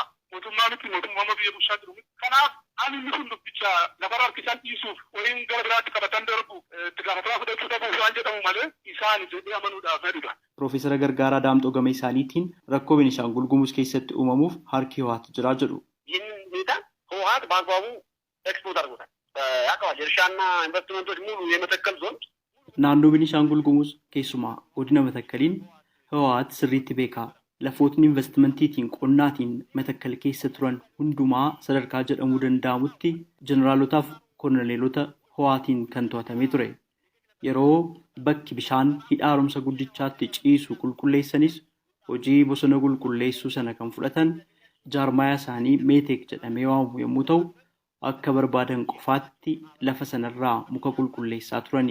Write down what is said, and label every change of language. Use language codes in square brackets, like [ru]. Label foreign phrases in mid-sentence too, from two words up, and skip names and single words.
[om] Mootummaa miti mootummaa biyya bulchaa jiru. Kanaaf ani inni kun dubbicha lafarra harkisaan dhiisuuf waliin gara biraatti qabatan darbu itti gaafatamaa fudhachuu dhabuuf waan jedhamu malee isaan jedhee amanuudhaaf fedhudha. Piroofeesar Gargaaraa Daamxoo gama isaaniitiin rakkoo Beenishaangul Gumuz keessatti uumamuuf harki Hawwaat jira jedhu. [am] ይህን ሁኔታ ህወሓት በአግባቡ ኤክስፖርት አድርጎታል። ያውቀዋል። የእርሻና ኢንቨስትመንቶች ሙሉ የመተከል ዞን [om] naannoo Beenishaangul Gumuz keessumaa godina Matakkaliin Hawwaat sirriitti beeka. Lafootni investimantiitiin qonnaatiin Matakkal keessa turan hundumaa sadarkaa jedhamuu danda'amutti jeneraalotaaf koloneleelota Hawwaatiin kan to'atamee ture. Yeroo bakki bishaan hidha haaromsa guddichaatti ciisu qulqulleessanis hojii bosona qulqulleessuu sana kan fudhatan jaarmayaa isaanii Meetek jedhamee waamamu yommuu ta'u akka barbaadan qofaatti lafa sanarraa muka qulqulleessaa turani.